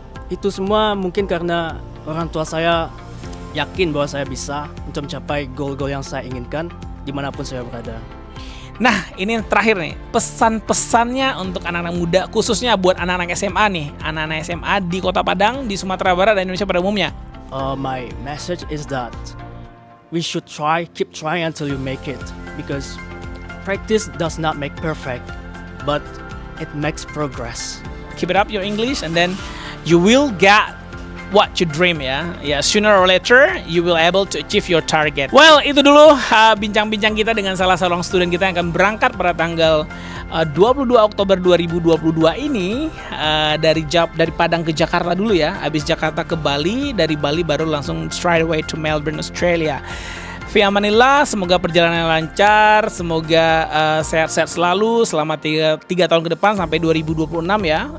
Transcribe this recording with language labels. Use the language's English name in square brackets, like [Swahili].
[Indonesian] Itu semua mungkin karena orang tua saya yakin bahwa saya bisa untuk mencapai goal-goal yang saya inginkan dimanapun saya berada. Nah, ini yang terakhir nih, pesan-pesannya untuk anak-anak muda, khususnya buat anak-anak SMA nih, anak-anak SMA di Kota Padang, di Sumatera Barat, dan Indonesia pada umumnya. [English] My message is that we should keep trying until you make it, because practice does not make perfect, but it makes progress. Keep it up your English, and then you will get what you dream ya. Sooner or later you will able to achieve your target. Well, [Indonesian] itu dulu bincang-bincang kita dengan salah seorang student kita yang akan berangkat pada tanggal 22 Oktober 2022 ini dari Padang ke Jakarta dulu ya. Habis Jakarta ke Bali, dari Bali baru langsung [English] straight away to Melbourne, Australia. [Indonesian] Fi amanillah, semoga perjalanan lancar, semoga sehat-sehat selalu selama 3 tahun ke depan sampai 2026 ya.